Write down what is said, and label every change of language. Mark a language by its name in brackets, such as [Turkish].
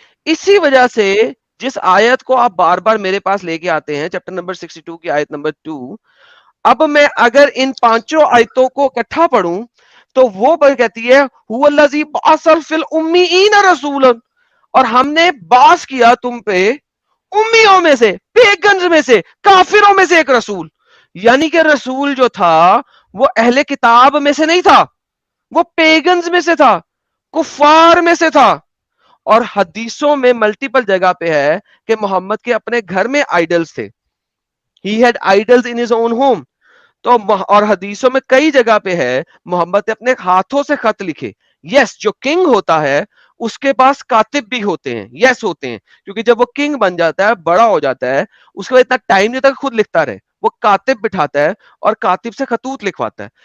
[Urdu] اسی وجہ سے جس آیت کو آپ بار بار میرے پاس لے کے آتے ہیں چیپٹر نمبر 62 کی آیت نمبر 2, اب میں اگر ان 5 آیتوں کو اکٹھا پڑھوں تو وہ کہتی ہے [Arabic] هو الذی بعث فی الامیین رسولا, [Urdu] اور ہم نے باعث کیا تم پہ امیوں میں سے, پیگنز میں سے, کافروں میں سے ایک رسول. یعنی کہ رسول جو تھا وہ اہل کتاب میں سے نہیں تھا, وہ پیگنز میں سے تھا, کفار میں سے تھا. اور حدیثوں میں ملٹیپل جگہ پہ ہے کہ محمد کے اپنے گھر میں آئیڈلز تھے. [English] He had idols in his own home. [Urdu] تو اور حدیثوں میں کئی جگہ پہ ہے محمد نے اپنے ہاتھوں سے خط لکھے. یس, جو کنگ ہوتا ہے اس کے پاس کاتب بھی ہوتے ہیں, یس ہوتے ہیں, کیونکہ جب وہ کنگ بن جاتا ہے, بڑا ہو جاتا ہے, اس کے بعد اتنا ٹائم نہیں ہوتا کہ خود لکھتا رہے, وہ کاتب بٹھاتا ہے اور کاتب سے خطوط لکھواتا ہے.